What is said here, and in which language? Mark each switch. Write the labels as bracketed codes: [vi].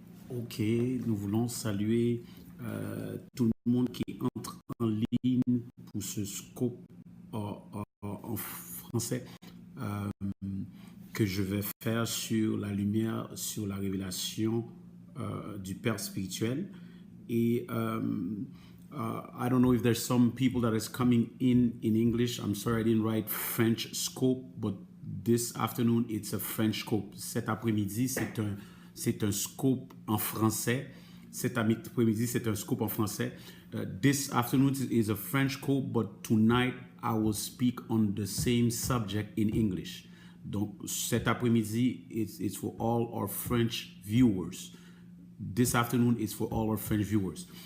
[fr] Ok, nous voulons saluer tout le monde qui entre en ligne pour ce scope en français euh, que je vais faire sur la lumière, sur la révélation du Père spirituel. [en] Et I don't know if there's some people that is coming in English. I'm sorry I didn't write French scope, but this afternoon it's a French scope. [fr] Cet après-midi, c'est un scope en français. Cet après-midi, c'est un scope en français. [en] This afternoon is a French scope, but tonight I will speak on the same subject in English. [fr] Donc, cet après-midi, [en] it's for all our French viewers. This afternoon is for all our French viewers.